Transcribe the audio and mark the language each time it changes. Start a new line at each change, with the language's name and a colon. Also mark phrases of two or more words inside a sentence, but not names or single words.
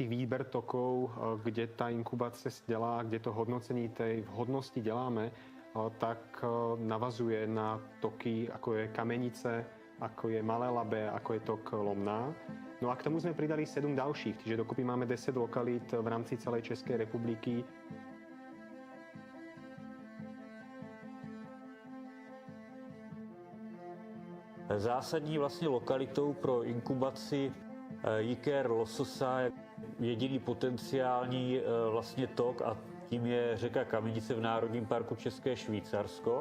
Slovak: tých výber tokov,
Czech: kde tá inkubace dělá, kde to hodnocení tej vhodnosti děláme, tak navazuje na toky,
Slovak: ako je
Czech: Kamenice,
Slovak: ako je
Czech: Malé Labe,
Slovak: ako je tok
Czech: Lomná.
Slovak: No a k tomu sme pridali 7 dalších, čiže dokopy máme 10 lokalít v rámci celej Českej republiky.
Czech: Zásadní vlastně lokalitou pro inkubaci jiker lososa je jediný potenciální vlastně tok a tím je řeka Kamenice v Národním parku České Švýcarsko.